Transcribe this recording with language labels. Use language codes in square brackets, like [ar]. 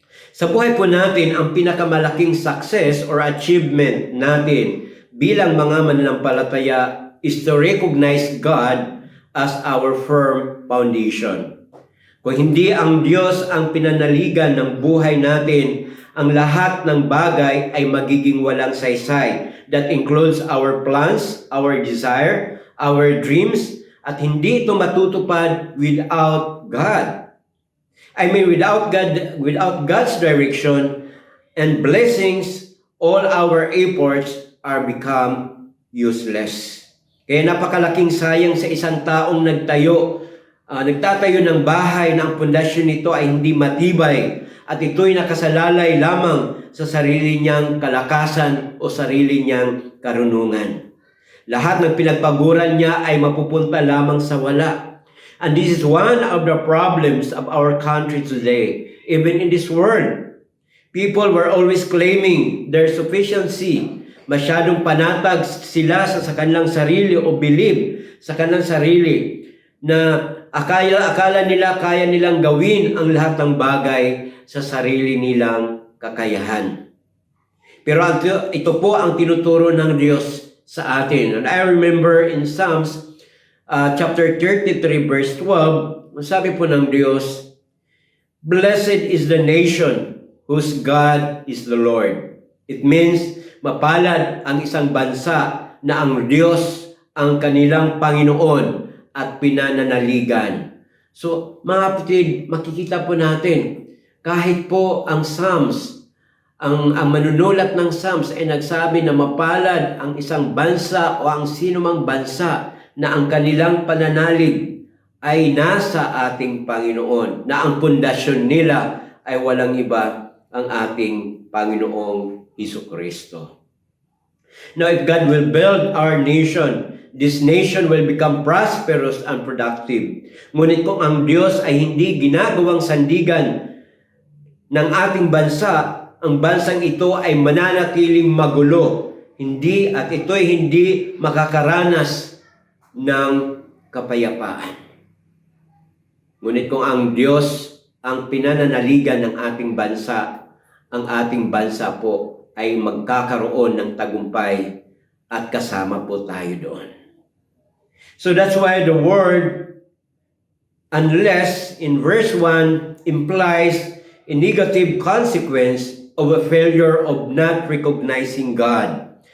[tl] Sa buhay po natin, ang pinakamalaking [en] success or achievement [tl] natin bilang mga mananampalataya [en] is to recognize God as our firm foundation. [tl] Kung hindi ang Diyos ang pinanaligan ng buhay natin, ang lahat ng bagay ay magiging walang saysay. [en] That includes our plans, our desire, our dreams, [tl] at hindi ito matutupad [en] without God. I mean, without God's direction and blessings, all our efforts are become useless. [tl] Kaya napakalaking sayang sa isang taong nagtatayo ng bahay na ang pundasyon nito ay hindi matibay at ito'y nakasalalay lamang sa sarili niyang kalakasan o sarili niyang karunungan. Lahat ng pinagpaguran niya ay mapupunta lamang sa wala. [en] And this is one of the problems of our country today, even in this world. People were always claiming their sufficiency. [tl] Masyadong panatag sila sa kanilang sarili o believe sa kanilang sarili na akala nila kaya nilang gawin ang lahat ng bagay sa sarili nilang kakayahan. Pero ito po ang tinuturo ng Diyos sa atin. [en] And I remember in Psalms chapter 33 verse 12, [tl] sabi po ng Diyos, [en] "Blessed is the nation whose God is the Lord." It means [tl] mapalad ang isang bansa na ang Diyos ang kanilang Panginoon at pinananaligan. So, mga kapatid, makikita po natin, kahit po ang Psalms, ang manunulat ng Psalms ay nagsabi na mapalad ang isang bansa o ang sinumang bansa na ang kanilang pananalig ay nasa ating Panginoon, na ang pundasyon nila ay walang iba ang ating Panginoong Jesucristo. [en] Now, if God will build our nation, this nation will become prosperous and productive. [tl] Ngunit kung ang Diyos ay hindi ginagawang sandigan ng ating bansa, ang bansang ito ay mananatiling magulo, at ito'y hindi makakaranas ng kapayapaan. Ngunit kung ang Diyos ang pinananaligan ng ating bansa, ang ating bansa po ay magkakaroon ng tagumpay at kasama po tayo doon. [en] So that's why the word unless in verse 1 implies a negative consequence of a failure of not recognizing God.